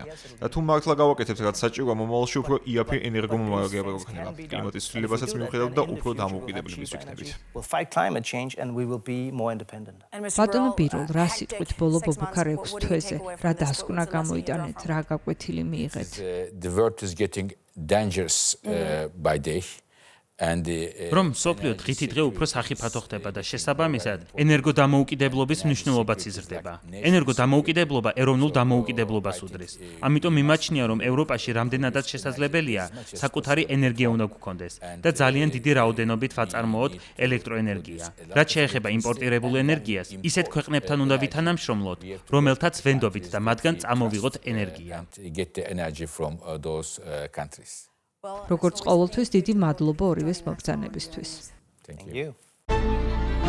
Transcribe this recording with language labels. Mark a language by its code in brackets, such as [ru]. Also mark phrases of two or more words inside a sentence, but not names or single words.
[ka] და თუ მართლა გავაკეთებთ რაც საჭიროა, მომავალში უფრო იაფი ენერგომომარაგება გვექნება. კლიმატის ცვლილებასაც მიუხედავად და უფრო დამოუკიდებლების ვიქნებით. ბატონო ბირულ, რა სიტყვით ბოლო ბობუქარ 6 თვეზე, რა დასკვნა გამოიტანეთ, რა გაკვეთილი მიიღეთ? [en] The world is getting dangerous by day. [ka] რომ მსოფლიო დღითი დღე უფრო სახიფათო ხდება და შესაბამისად ენერგოდამოუკიდებლობის მნიშვნელობაც იზრდება. ენერგოდამოუკიდებლობა ეროვნულ დამოუკიდებლობას უდრის. ამიტომ მიმაჩნია, რომ ევროპაში რამდენადაც შესაძლებელია საკუთარი ენერგია უნდა გქონდეს და ძალიან დიდი რაოდენობით ვაწარმოოთ ელექტროენერგია. რაც შეეხება იმპორტირებულ ენერგიას, ისეთ ქვეყნებთან უნდა ვითანამშრომლოთ, რომელთაც ვენდობით და მათგან წამოვიღოთ ენერგია. როგორც ყოველთვის დიდი მადლობა ორივეს მობრძანებისთვის. [en] Thank you.